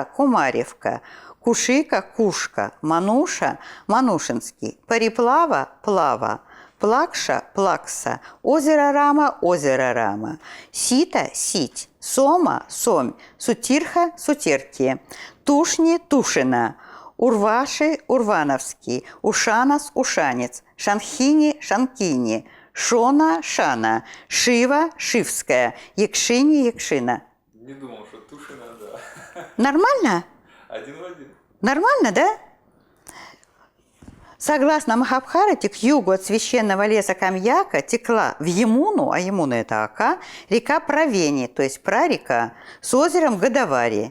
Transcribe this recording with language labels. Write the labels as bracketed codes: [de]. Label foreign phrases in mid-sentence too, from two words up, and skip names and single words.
[ru] Кумаревка, Кушика, Кушка, Мануша, Манушинский, Париплава, Плава, Плакша, Плакса, Озеро Рама, Озеро Рама, Сита, Сить, Сома, Сомь, Сутирха, Сутирки, Тушни, Тушина, Урваши, Урвановский, Ушанас, Ушанец, Шанхини, Шанкини, Шона, Шана, Шива, Шивская, Якшини, Якшина. Не думал, что Тушина, да. Нормально? Один в один. Нормально, да? Согласно Махабхарате, к югу от священного леса Камьяка текла в Ямуну, а Ямуна – это Ака, река Правени, то есть прарека, с озером Годавари.